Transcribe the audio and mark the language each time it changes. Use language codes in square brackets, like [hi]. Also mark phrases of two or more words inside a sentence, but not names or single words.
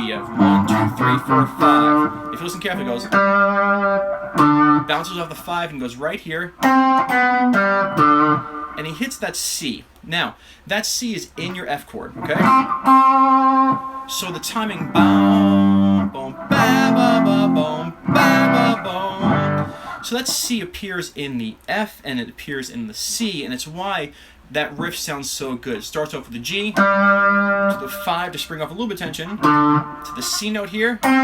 [en] You have 1, 2, 3, 4, 5. If you listen carefully, it goes, bounces off the 5 and goes right here, and he hits that C. Now, that C is in your F chord, okay? So the timing, boom, boom, ba, ba, ba, boom, ba, ba, boom. So that C appears in the F and it appears in the C, and it's why that riff sounds so good. It starts off with the G, to the 5 to spring off a little bit of tension, to the C note here.